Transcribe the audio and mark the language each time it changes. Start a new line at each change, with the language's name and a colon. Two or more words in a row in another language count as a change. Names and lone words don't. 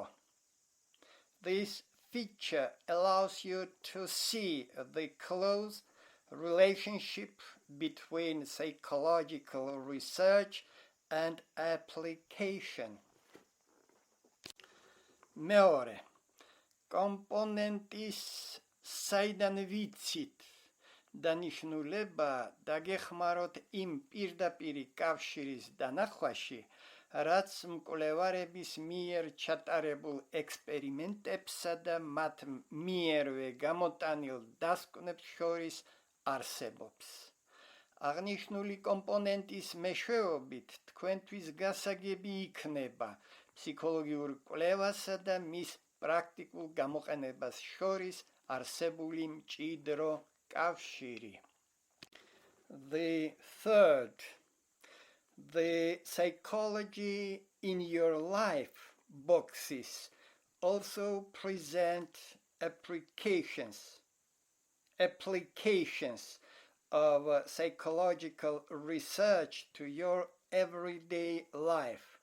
English: This feature allows you to see the close relationship between psychological research and application.
Georgian: მეორე, კომპონენტის საიდან ვიცით დანიშნულება დაგეხმაროთ იმ პირდაპირი კავშირის დანახვაში, რაც მკვლევარების მიერ ჩატარებულ ექსპერიმენტებსა და მათ მიერვე გამოტანილ დასკვნებს შორის არსებობს. აღნიშნული კომპონენტის მეშვეობით თქვენთვის გასაგები იქნება ფსიქოლოგიურ კვლევასა და მის პრაქტიკულ გამოყენებას შორის არსებული მჭიდრო კავშირი.
English: The third, the psychology in your life boxes also present applications of psychological research to your everyday life.